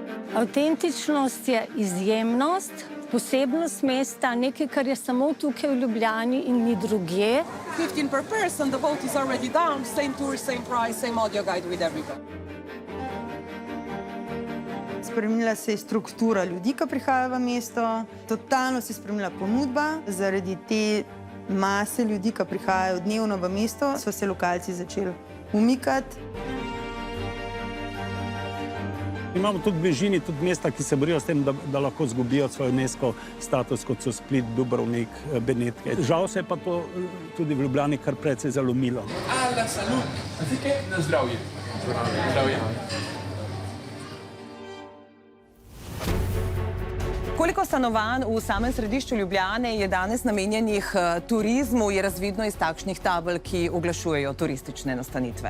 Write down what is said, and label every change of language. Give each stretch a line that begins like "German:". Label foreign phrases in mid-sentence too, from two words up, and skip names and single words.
Slovenian: Avtentičnost je izjemnost, posebnost mesta, nekaj, kar je samo tukaj v Ljubljani in ni drugje.
English: 15 per person, the boat is already down, same tour, same price, same audio guide with everybody.
Slovenian: Spremenila se je struktura ljudi, ki prihajajo v mesto, totalno se je spremenila ponudba. Zaradi te mase ljudi, ki prihajajo dnevno v mesto, so se lokalci začeli umikati. Imamo tudi v bližini tudi mesta, ki se borijo s tem, da lahko izgubijo svoj UNESCO status, kot so Split, Dubrovnik, Benetke. Žal se je pa to tudi v Ljubljani kar precej zalomilo.
Italian: Alla salute,
Slovenian: na zdravje. Zdravje. Koliko stanovanj v samem središču Ljubljane je danes namenjenih turizmu, je razvidno iz takšnih tabel, ki oglašujejo turistične nastanitve.